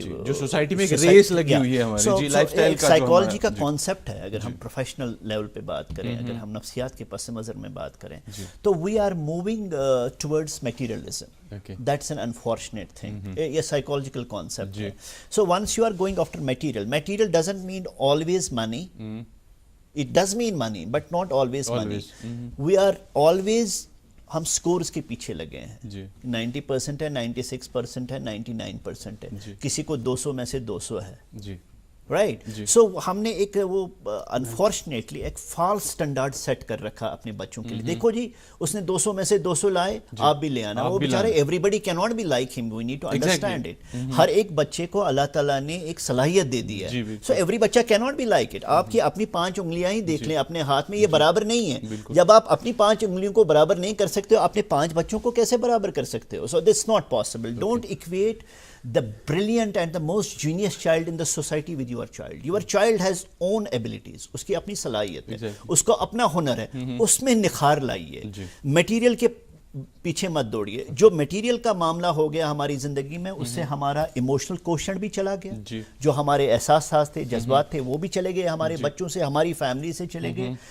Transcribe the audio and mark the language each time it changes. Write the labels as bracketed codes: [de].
[ur] جو سوسائٹی میں ایک ریس لگی ہوئی ہے ہماری, جی لائف سٹائل کا سائیکالوجی کا کانسیپٹ ہے. اگر ہم پروفیشنل لیول پہ بات کریں, اگر ہم نفسیات کے پس منظر میں بات کریں, تو [en] We are moving towards materialism. That's an unfortunate thing. [ur] یہ سائیکالوجیکل کانسیپٹ ہے. [en] So once you are going after material doesn't mean always money. It does mean money, but not always money. We are always, [ur] ہم scores کے پیچھے لگے ہیں. 90% ہے, 96% ہے, 99% ہے, کسی کو 200 میں سے 200 ہے, رائٹ. سو ہم نے ایک وہ انفارچونیٹلی ایک فالس اسٹینڈرڈ سیٹ کر رکھا اپنے بچوں کے لیے. دیکھو جی, اس نے 200 میں سے 200 لائے, آپ بھی لے آنا. وہ بیچارے [en] Everybody کی not be like ہم, we need to understand it. [ur] ہر ایک بچے کو اللہ تعالیٰ نے ایک صلاحیت دے دی ہے. [en] So every بچہ کی not be like it. [ur] آپ کی اپنی 5 انگلیاں ہی دیکھ لیں اپنے ہاتھ میں, یہ برابر نہیں ہے. جب آپ اپنی 5 انگلیوں کو برابر نہیں کر سکتے ہو, اپنے 5 بچوں کو کیسے برابر کر سکتے ہو؟ [en] So this not possible. Don't equate the brilliant and the most genius child in the society with your child. Your child has own abilities. [ur] اس کی اپنی صلاحیت ہے, اس کو اپنا ہنر ہے, اس میں نکھار لائیے. میٹیریل کے پیچھے مت دوڑیے. جو میٹیریل کا معاملہ ہو گیا ہماری زندگی میں, اس سے ہمارا ایموشنل کوشنٹ بھی چلا گیا. جو ہمارے احساسات تھے, جذبات تھے, وہ بھی چلے گئے ہمارے بچوں سے, ہماری فیملی سے چلے گئے.